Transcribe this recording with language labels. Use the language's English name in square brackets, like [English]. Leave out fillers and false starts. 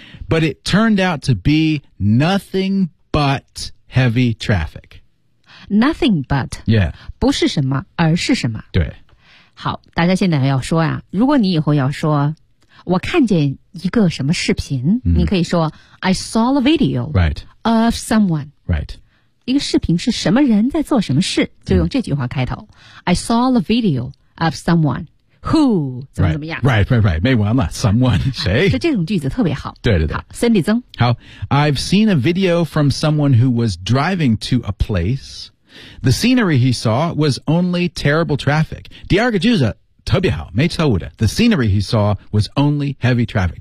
[English] But it turned out to be nothing butHeavy traffic. Nothing but. Yeah. [Chinese] 不是什么而是什么。对。好大家现在要说啊如果你以后要说我看见一个什么视频、 mm-hmm. 你可以说 [English] I saw a video、 right. of someone. Right. [Chinese] 一个视频是什么人在做什么事就用这句话开头。 [English] Mm-hmm. I saw a video of someone. Who? [Chinese] 怎么怎么样 [English] Right. [Chinese] 没完了 [English] Someone. 谁 [Chinese] 是这种句子特别好。对对对。好 Cindy 曾。 [English] 好 I've seen a video from someone who was driving to a place. The scenery he saw was only terrible traffic. [Chinese] 第二个句子特别好没错误的。 [English] The scenery he saw was only heavy traffic.